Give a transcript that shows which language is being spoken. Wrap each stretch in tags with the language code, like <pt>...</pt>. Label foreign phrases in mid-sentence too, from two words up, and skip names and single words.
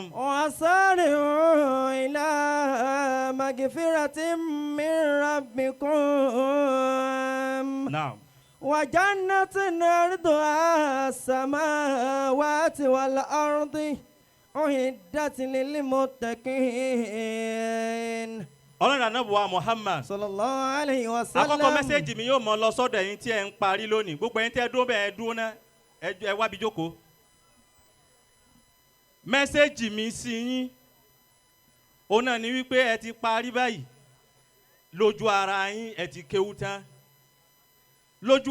<ar>وسارعوا إلى مغفرة من ربكم. نعم. وجنة عرضها السماوات والأرض أعدت للمتقين.</ar> <yo>ọlọ́run anábùwà Muhammad.</yo> <ar>صلى الله عليه وسلم.</ar> <yo>àkọ́kọ́ mẹ́sẹ̀gì mi yóò mọ lọ sọ́dọ̀ ẹ̀yin tí ẹ ń parí lónìí gbogbo ẹ̀yin tí ẹ dúró bẹ́ẹ̀ dúró ná ẹ wá bí jókòó. mẹ́sẹ̀gì mi sí yín òun náà ni wípé ẹ ti parí báyìí lójú ara yín ẹ ti kéwú tán lójú</yo>